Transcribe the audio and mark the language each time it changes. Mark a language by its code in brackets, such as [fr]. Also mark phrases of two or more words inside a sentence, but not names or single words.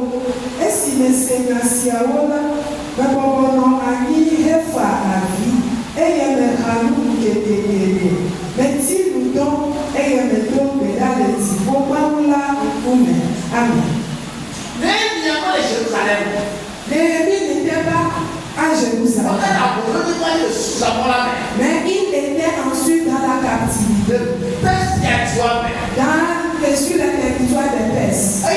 [ee] Esi mese nya siawo la, mebɔbɔnɔ anyi hefa avi eye meha nu geɖegeɖe. Meti nu dɔ eye medo gbe ɖa le dziƒo Mawu la ŋkume. Amen. Nehemia va le Jérusalem. [fr] Néhémie n'était pas à Jérusalem. Mais il était ensuite dans la captivité. Sur le territoire de Perse.